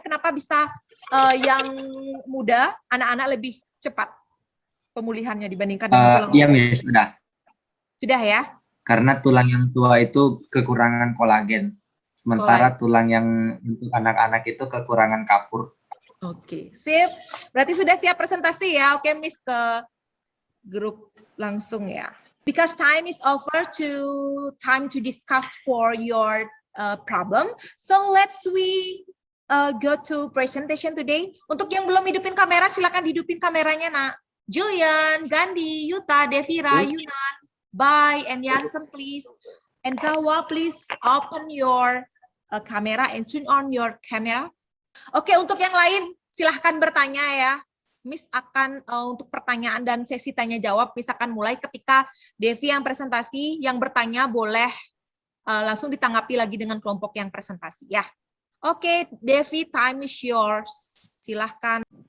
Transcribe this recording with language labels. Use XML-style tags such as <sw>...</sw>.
<id>Kenapa bisa yang muda, anak-anak lebih cepat pemulihannya dibandingkan dengan tulang? Iya, Miss, sudah. Sudah ya? Karena tulang yang tua itu kekurangan kolagen. Sementara tulang yang untuk anak-anak itu kekurangan kapur. Oke, sip. Berarti sudah siap presentasi ya? Oke, Miss ke grup langsung ya.</id> <en>Because time is over time to discuss for your problem. So let's go to presentation today.</en> <id>Untuk yang belum hidupin kamera, silakan hidupin kameranya, nak. Julian, Gandhi, Yuta, Devira, Yunan, Bai, and Yansen, please.</id> <en>And Gawa, please open your camera and turn on your camera.</en> <id>Oke, untuk yang lain, silahkan bertanya ya. Miss akan untuk pertanyaan dan sesi tanya jawab, Miss akan mulai ketika Devi yang presentasi, yang bertanya boleh langsung ditanggapi lagi dengan kelompok yang presentasi ya.</id> <en>Oke, Devi, time is yours. Silahkan.</en>